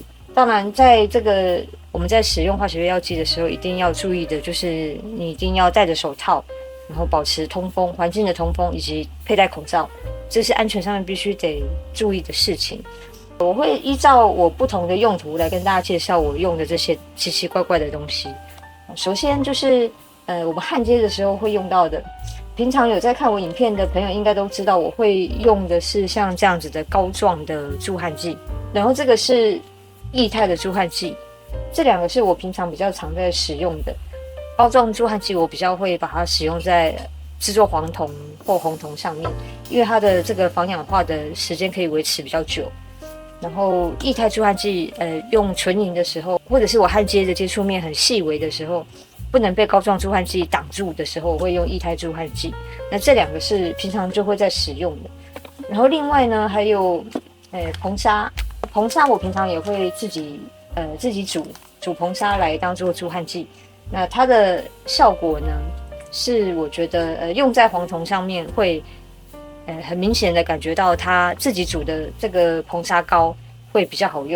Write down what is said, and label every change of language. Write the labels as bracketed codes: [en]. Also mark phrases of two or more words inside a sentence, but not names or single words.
[zh] 當然，在這個我們在使用化學藥劑的時候，一定要注意的就是你一定要戴着手套，然後保持通風，環境的通風，以及佩戴口罩，這是安全上面必須得注意的事情。我會依照我不同的用途來跟大家介紹我用的這些奇奇怪怪的東西。首先就是我們焊接的時候會用到的，平常有在看我影片的朋友應該都知道，我會用的是像這樣子的膏狀的助焊劑，然後這個是液態的助焊劑，這兩個是我平常比較常在使用的。膏狀助焊劑我比較會把它使用在製作黃銅或紅銅上面，因為它的這個防氧化的時間可以維持比較久。然後液態助焊劑，用純銀的時候，或者是我焊接的接觸面很細微的時候，不能被膏狀助焊劑擋住的時候，我會用液態助焊劑。那這兩個是平常就會在使用的。然後另外呢，還有硼砂，硼砂我平常也會自己煮硼砂來當做助焊劑。那它的效果呢，是我覺得用在黄銅上面會很明顯的感覺到它自己煮的這個硼砂膏會比較好用。